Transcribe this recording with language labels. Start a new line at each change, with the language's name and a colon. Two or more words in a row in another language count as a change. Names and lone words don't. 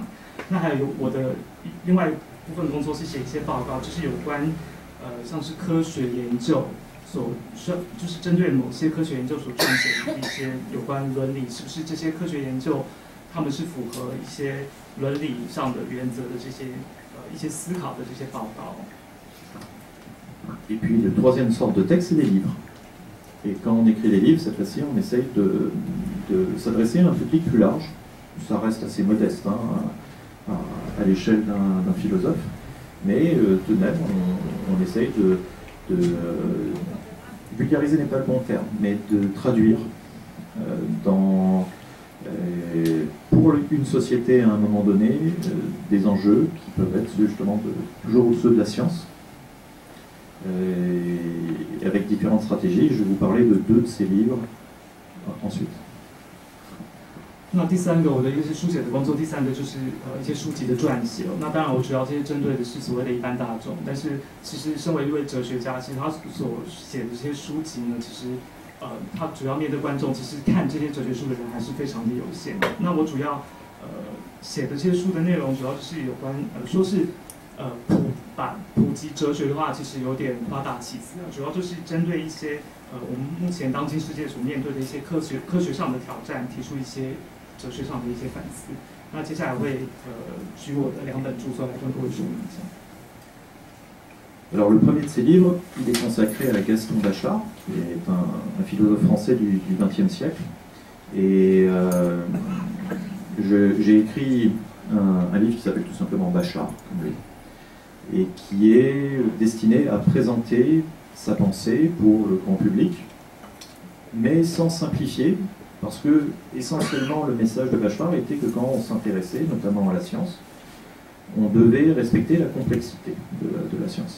Chinese: 那还有我的另外一部分工作是写一些报告，就是有关像是科学研究就是针对某些科学研究所撰写的一些有关伦理，是不是这些科学研究他们是符合一些伦理上的原则的这些一些思考的这些报告。
French: Et puis, la troisième sorte de texte, c'est des livres. Et quand on écrit des livres, cette fois-ci, on essaye de s'adresser à un public plus large. Ça reste assez modeste à l'échelle d'un philosophe. Mais tout de même, on essaye vulgariser n'est pas le bon terme, mais de traduire pour une société à un moment donné des enjeux qui peuvent être justement toujours ceux de la science. Et avec différentes stratégies, je vais vous parler de 2 de ces livres ensuite.
Chinese: 那第三个我的一个是书写的工作，第三个就是一些书籍的撰写。那当然我主要这些针对的是所谓的一般大众，但是其实身为一位哲学家，其实他所写的这些书籍呢，其实他主要面对观众，其实看这些哲学书的人还是非常的有限的。那我主要写的这些书的内容，主要就是有关说是普及哲学的话，其实有点夸大其词啊，主要就是针对一些我们目前当今世界所面对的一些科学上的挑战，提出一些哲学上的一些反思。那接下来会举我的2本著作来跟各位说明一下。
French: Alors le premier de ces livres, il est consacré à Gaston Bachelard, qui est un philosophe français du XXe siècle. Et j'ai écrit un livre qui s'appelle tout simplement Bachelard, comme lui, et qui est destiné à présenter sa pensée pour le grand public, mais sans simplifier, parce que essentiellement le message de Bachelard était que quand on s'intéressait notamment à la science, on devait respecter la complexité de la science.